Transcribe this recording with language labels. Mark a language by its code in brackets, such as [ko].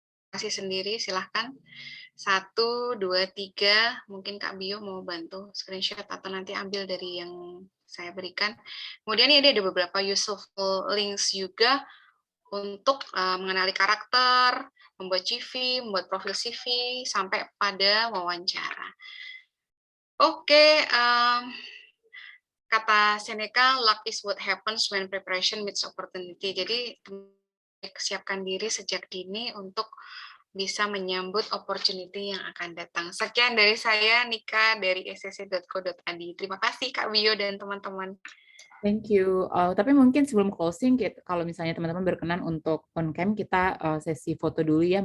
[id] kasih sendiri, silahkan. 1, 2, 3, mungkin Kak Bio mau bantu screenshot atau nanti ambil dari yang saya berikan. Kemudian ini ada beberapa useful links juga untuk mengenali karakter, membuat CV, membuat profil CV, sampai pada wawancara. Oke, kata Seneca, [en] luck is what happens when preparation meets opportunity. [id] Jadi, siapkan diri sejak dini untuk bisa menyambut opportunity yang akan datang. Sekian dari saya, Nika, dari scc.co.id. Terima kasih, Kak Bio dan teman-teman. [en] Thank you. [id] Tapi mungkin sebelum closing, kalau misalnya teman-teman berkenan untuk on cam, kita sesi foto dulu ya.